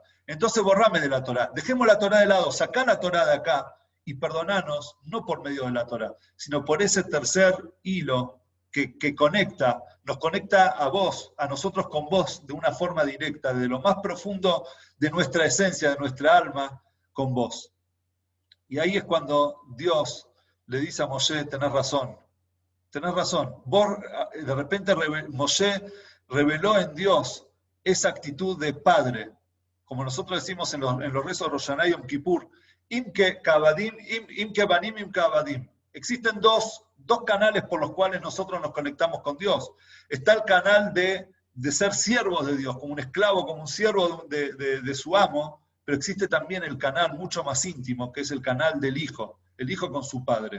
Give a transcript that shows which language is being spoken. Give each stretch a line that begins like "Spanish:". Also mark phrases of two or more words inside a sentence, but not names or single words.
Spanish: Entonces borrame de la Torá. Dejemos la Torá de lado, sacá la Torá de acá y perdonanos, no por medio de la Torá, sino por ese tercer hilo que nos conecta a vos, a nosotros con vos, de una forma directa, de lo más profundo de nuestra esencia, de nuestra alma, con vos. Y ahí es cuando Dios le dice a Moshe, tenés razón. Vos, de repente Moshe reveló en Dios esa actitud de padre, como nosotros decimos en los rezos de Rosh Hashanah y Yom Kippur,
Hebrew: אם כבנים אם כעבדים.
Spanish: Existen dos canales por los cuales nosotros nos conectamos con Dios. Está el canal de ser siervos de Dios, como un esclavo, como un siervo de su amo, pero existe también el canal mucho más íntimo, que es el canal del hijo, el hijo con su padre.